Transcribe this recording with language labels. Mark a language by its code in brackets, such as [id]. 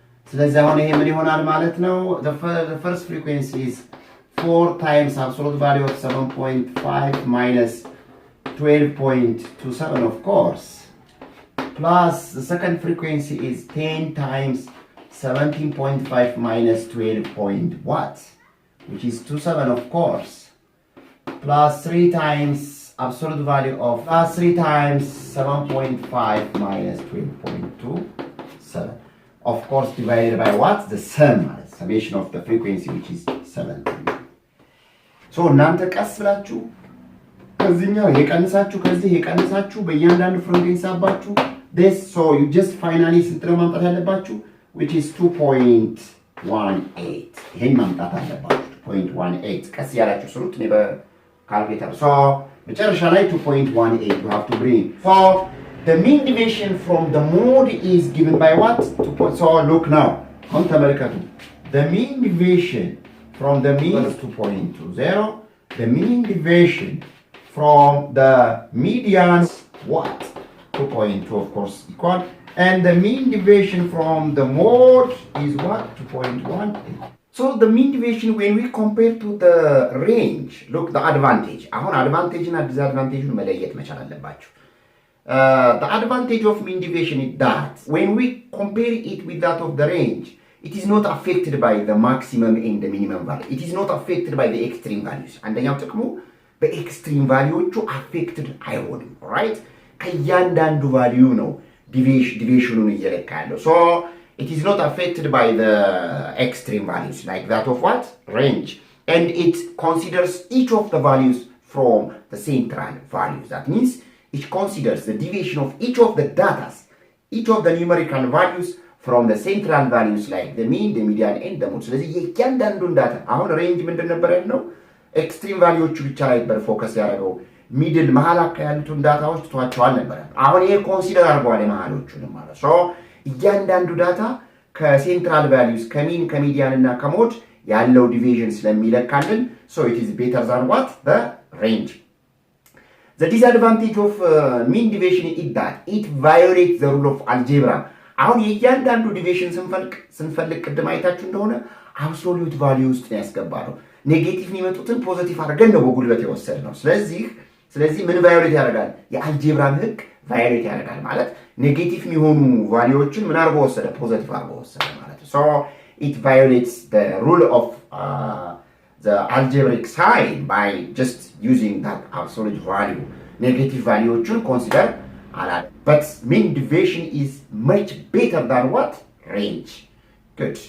[am] ስለዚህ አሁን ይሄ ምን ይሆናል ማለት ነው? [en] The first frequency is 4 times absolute value of 7.5 minus 12.27, of course, plus the second frequency is 10 times 17.5 minus 12 point what, which is 27, of course, plus 3 times absolute value of plus 3 times 7.5 minus 12.27, of course, divided by what? The sum, summation of the frequency, which is 17. [am] So እናንተ ቀስ ብላችሁ ከዚህኛው የቀንሳችሁ ከዚህ የቀንሳችሁ በእያንዳንዱ ፍሬኩዌንሲ አባችሁ this, [en] so you just finally [am] ስንት ነው ማምጣት ያለባችሁ? which is 2.18. ይሄን ማምጣት አለባችሁ 2.18። ቀስ ያላችሁ ስሩት እኔ በካልኩሌተር። so መጨረሻ ላይ 2.18 [en] you have to bring. so the mean deviation from the mode is given by what? So look now. [am] አሁን ተመልከቱ. [en] The mean deviation from the mean is 2.20. The mean deviation from the median what? 2.2, of course, equal. And the mean deviation from the mode is what? 2.18. So the mean deviation when we compare to the range, look the advantage. [am] አሁን advantage እና disadvantage መለየት መቻል አለባችሁ. [en] The advantage of mean deviation is that when we compare it with that of the range, it is not affected by the maximum and the minimum value. It is not affected by the extreme values. [am] አንደኛው ጥቅሙ በኤክስትሪም ቫልዩዎቹ affected አይሆንም. right? ከእያንዳንዱ ቫልዩ ነው deviationን እየለካ ያለው. [en] so it is not affected by the extreme values like that of what? range. And it considers each of the values from the central values. That means it considers the deviation of each of the data, each of the numerical values from the central values like the mean, the median, and the mode. [am] ስለዚህ የእያንዳንዱን ዳታ አሁን ሬንጅ ምንድን ነበር ያልነው? ኤክስትሪም ቫልዩዎቹ ብቻ ላይ ነበር ፎከስ ያደረገው። ሚድል መሀል አካባቢ ያሉትን ዳታዎች ትቷቸዋል ነበር። አሁን ይሄ ኮንሲደር አድርገዋል የመሀሎቹንም ማለት ነው። እያንዳንዱ ዳታ ከሴንትራል ቫልዩስ ከሚን ከሚዲያን እና ከሞድ ያለው ዲቪዥን ስለሚለካልን so it is better than what? [en] the range. The disadvantage of mean deviation is that it violates the rule of algebra. [am] አሁን የእያንዳንዱ ዲቪዥን ስንፈልግ ቅድም አይታችሁ እንደሆነ አብሶሉት ቫልዩ ውስጥ ነው ያስገባነው። ኔጌቲቭ የሚመጡትን ፖዚቲቭ አድርገን ነው በጉልበት የወሰድነው። ስለዚህ ምን ቫዮሌት ያደርጋል? የአልጀብራን ህግ ቫዮሌት ያደርጋል ማለት ኔጌቲቭ የሚሆኑ ቫልዩዎችን ምን አድርጎ ወሰደ? ፖዚቲቭ አድርጎ ወሰደ ማለት ነው። [en] so it violates the rule of the algebraic sign by just using that absolute value. [am] Negative valueዎችን consider አላለ. [en] But mean deviation is much better than what? range. Good.